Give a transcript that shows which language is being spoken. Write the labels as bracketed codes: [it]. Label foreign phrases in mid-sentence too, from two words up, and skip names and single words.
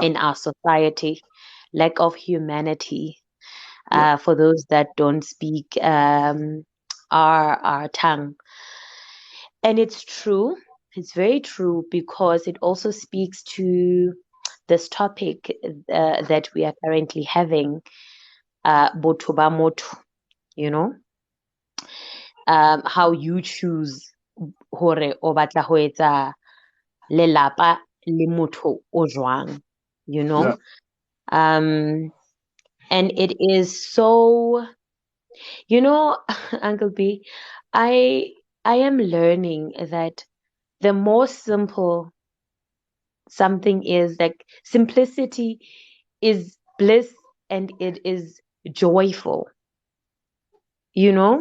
[en] in our society, lack of humanity. yeah, For those that don't speak our tongue, and it's true. It's very true, because it also speaks to this topic that we are currently having, [st] botho ba motho, [en] you know, how you choose [st] hore o batla ho etsa lelapa le motho o jwang, [en] you know. yeah. um and it is so, you know, Uncle B, I I am learning that the more simple something is, like, simplicity is bliss, and it is joyful, you know.